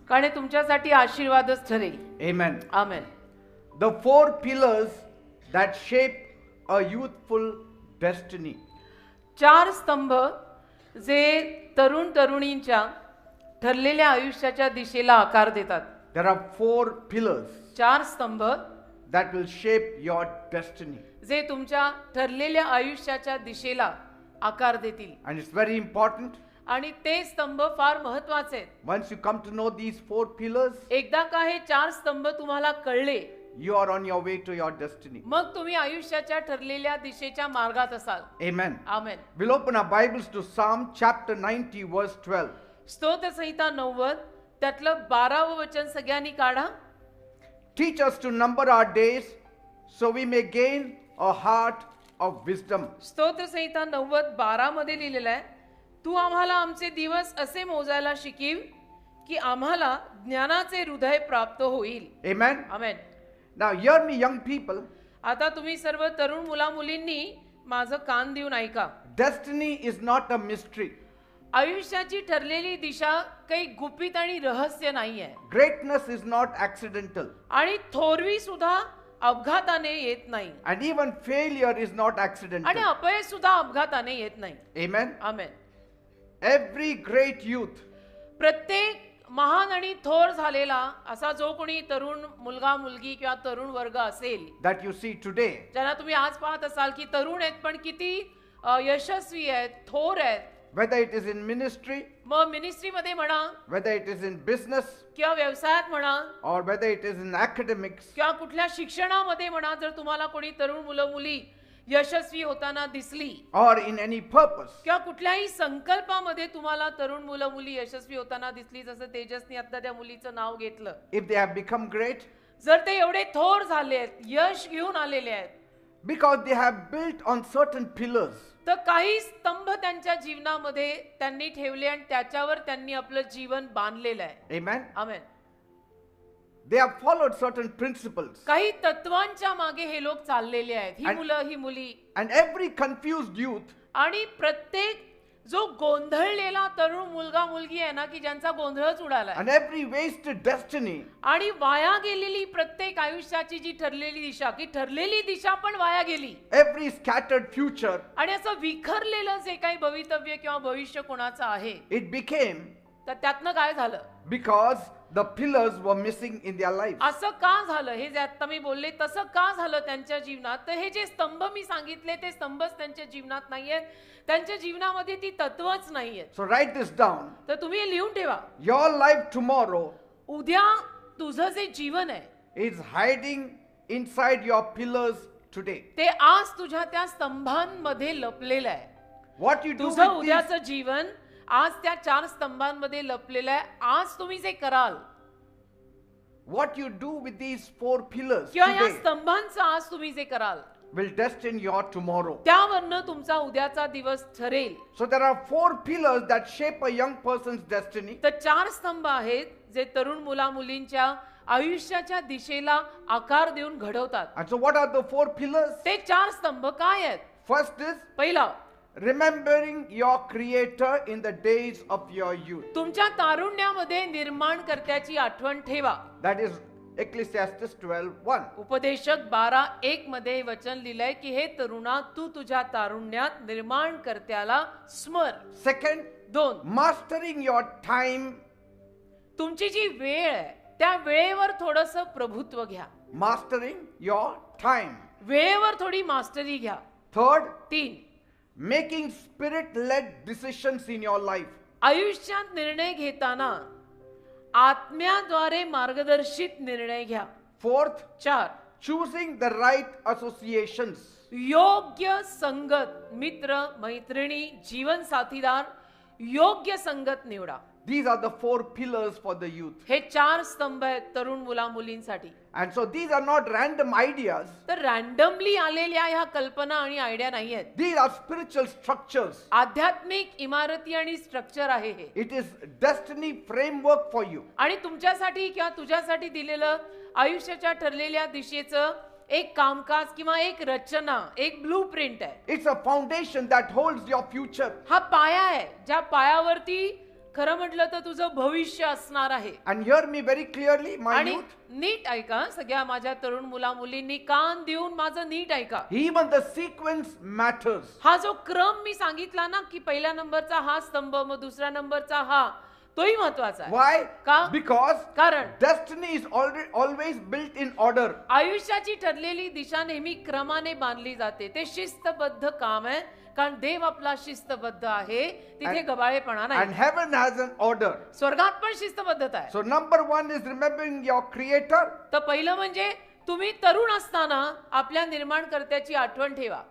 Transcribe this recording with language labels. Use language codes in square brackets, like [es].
[mr] कारण हे तुमच्यासाठी आशीर्वादच ठरेल। [en] Amen. [mr] Amen. [en] The four pillars that shape a youthful destiny. [mr] चार स्तंभ जे तरुण तरुणींच्या ठरलेल्या आयुष्याच्या दिशेला आकार देतात। [en] There are four pillars [mr] चार स्तंभ [en] that will shape your destiny. [mr] जे तुमच्या ठरलेल्या आयुष्याच्या दिशेला आकार देतील। [en] And it's very important. [mr] आणि ते स्तंभ फार महत्त्वाचे आहेत। [en] Once you come to know these four pillars, [mr] एकदा का हे चार स्तंभ तुम्हाला कळले, [en] you are on your way to your destiny. [mr] मग तुम्ही आयुष्याच्या ठरलेल्या दिशेच्या मार्गात असाल। [en] Amen. [mr] Amen. [en] We'll open our Bibles to Psalm chapter 90 verse 12. [mr] स्तोत्र संहिता 90 त्यातलं 12वं वचन सगळ्यांनी काढा। [en] Teach us to number our days so we may gain a heart of wisdom. [mr] स्तोत्र संहिता 90:12 मध्ये लिहिलेलं आहे, तू आम्हाला आमचे दिवस असे मोजायला शिकीव की आम्हाला ज्ञानाचे हृदय प्राप्त होईल। [en] Amen. [mr] आमेन। [en] Now hear me, young people. [mr] आता तुम्ही सर्व तरुण मुला मुलींनी माझं कान देऊन ऐका। [en] Destiny is not a mystery. [mr] आयुष्याची ठरलेली दिशा काही गुपित आणि रहस्य नाहीये। [en] Greatness is not accidental. [mr] आणि थोरवी सुद्धा अपघाताने येत नाही। [en] And even failure is not [mr] आणि [en] accidental. [mr] अपयश सुद्धा अपघाताने येत नाही। [en] Amen. [mr] आमेन। [en] Every great youth [mr] प्रत्येक महान आणि थोर झालेला असा जो कोणी तरुण मुलगा मुलगी किंवा तरुण वर्ग असेल [en] that you see today, [mr] ज्यांना तुम्ही आज पाहत असाल की तरुण आहेत पण किती यशस्वी आहेत, थोर आहेत, [en] whether it is in ministry, [mr] मग मिनिस्ट्री मध्ये म्हणा [en] whether it is in business, [mr] किंवा व्यवसायात म्हणा [en] or whether it is in academics, [mr] किंवा कुठल्या शिक्षणामध्ये म्हणा, जर तुम्हाला कोणी तरुण मुलं मुली यशस्वी होताना दिसली [en] or in any purpose, [mr] किंवा कुठल्याही संकल्पामध्ये तुम्हाला तरुण मुलं मुली यशस्वी होताना दिसली, जसं तेजसनी आता त्या मुलीचं नाव घेतलं, [en] if they have become great, [mr] जर ते एवढे थोर झाले आहेत, यश घेऊन आलेले आहेत, [en] because they have built on certain pillars, [mr] तर काही स्तंभ त्यांच्या जीवनामध्ये त्यांनी ठेवले आणि त्याच्यावर त्यांनी आपलं जीवन बांधलेलं आहे। [en] amen, [mr] amen. [en] they have followed certain principles, [mr] काही तत्वांच्या मागे हे लोक चाललेले आहेत, ही मुलं ही मुली। [en] and every confused youth [mr] आणि प्रत्येक जो गोंधळलेला तरुण मुलगा मुलगी आहे ना, की ज्यांचा गोंधळच उडालाय, [en] and every wasted destiny [mr] आणि वाया गेलेली प्रत्येक आयुष्याची जी ठरलेली दिशा, की ठरलेली दिशा पण वाया गेली, [en] every scattered future, [mr] आणि असं विखरलेलं जे काही भवितव्य किंवा भविष्य कोणाचं आहे, [en] it became [mr] तर त्यातनं काय झालं? [en] because the pillars were missing in their lives. [mr] असं का झालं? हे जे आता मी बोलले तसं का झालं त्यांच्या जीवनात? तर हे जे स्तंभ मी सांगितले ते स्तंभच त्यांच्या जीवनात नाहीयेत, त्यांच्या जीवनामध्ये ती तत्वच नाहीयेत। [en] So write this down. [mr] तर तुम्ही हे लिहून ठेवा। [en] Your life tomorrow [mr] उद्या तुझं जे जीवन आहे [en] is hiding inside your pillars today. [mr] ते आज तुझ्या त्या स्तंभांमध्ये लपलेलं आहे। [en] What you do [mr] तुझं [en] with these, [mr] उद्याचं जीवन आज त्या चार स्तंभांमध्ये लपलेलं आहे। आज तुम्ही जे कराल, [en] what you do with these 4 pillars [mr] किंवा या [en] today [mr] स्तंभांचा आज तुम्ही जे कराल [en] will destine your tomorrow. [mr] त्यावरनं तुमचा उद्याचा दिवस ठरेल. [en] So there are 4 pillars that shape a young person's destiny. [mr] तर 4 स्तंभ आहेत जे तरुण मुला मुलींच्या आयुष्याच्या दिशेला आकार देऊन घडवतात. [en] And so what are the 4 pillars? [mr] ते 4 स्तंभ काय आहेत? [en] First is [mr] पहिला, [en] remembering your creator in the days of your youth. [mr] तुमच्या तारुण्यामध्ये निर्माणकर्त्याची आठवण ठेवा. [en] That is Ecclesiastes 12:1. [mr] उपदेशक 12:1 मध्ये हे वचन लिहिलंय की हे तरुणा तू तुझ्या तारुण्यात निर्माणकर्त्याला स्मर. [en] Second, [mr] 2, [en] mastering your time. [mr] तुमची जी वेळ आहे त्या वेळेवर थोडस प्रभुत्व घ्या. [en] Mastering your time. [mr] वेळेवर थोडी मास्टरी घ्या. [en] Third, [mr] 3, [en] making spirit-led decisions in your life. [mr] आयुष्यात निर्णय घेताना आत्म्याद्वारे मार्गदर्शित निर्णय घ्या. [en] Fourth, [mr] 4, [en] choosing the right associations. [mr] योग्य संगत, मित्र मैत्रिणी जीवन साथीदार योग्य संगत निवडा. [en] These are the 4 pillars for the youth. [mr] हे 4 स्तंभ आहेत तरुण मुला मुलींसाठी. [en] And so these are not random ideas. [mr] तर रॅन्डमली आलेल्या ह्या कल्पना आणि आयडिया नाही आहेत. [en] These are spiritual structures. [mr] आध्यात्मिक इमारती आणि स्ट्रक्चर आहे हे. [en] It is destiny framework for you. [mr] आणि तुमच्यासाठी किंवा तुझ्यासाठी दिलेलं आयुष्याच्या ठरलेल्या दिशेचं एक कामकाज किंवा एक रचना, एक ब्लू प्रिंट आहे. [en] It's a foundation that holds your future. [mr] हा पाया आहे ज्या पायावरती खरं म्हटलं तर तुझं भविष्य असणार आहे. [en] And hear me very clearly, my [mr] आणि [en] youth. [mr] नीट ऐका सगळ्या माझ्या तरुण मुला मुलींनी कान देऊन माझं नीट ऐका. [en] Even the sequence matters. [mr] हा जो क्रम मी सांगितला ना की पहिल्या नंबरचा हा स्तंभ मग दुसऱ्या नंबरचा हा, तोही महत्वाचा आहे. [en] Why? [mr] का? [en] Because [mr] कारण [en] destiny is always built in order. [mr] आयुष्याची ठरलेली दिशा नेहमी क्रमाने बांधली जाते. ते शिस्तबद्ध काम आहे कारण देव आपला शिस्तबद्ध आहे. तिथे गबाळेपणा [en] And [mr] नाही. [en] heaven has an order. [mr] स्वर्गात पण शिस्तबद्धता आहे. [en] So number 1 is remembering your creator. [mr] तर पहिलं म्हणजे तुम्ही तरुण असताना आपल्या निर्माणकर्त्याची आठवण ठेवा.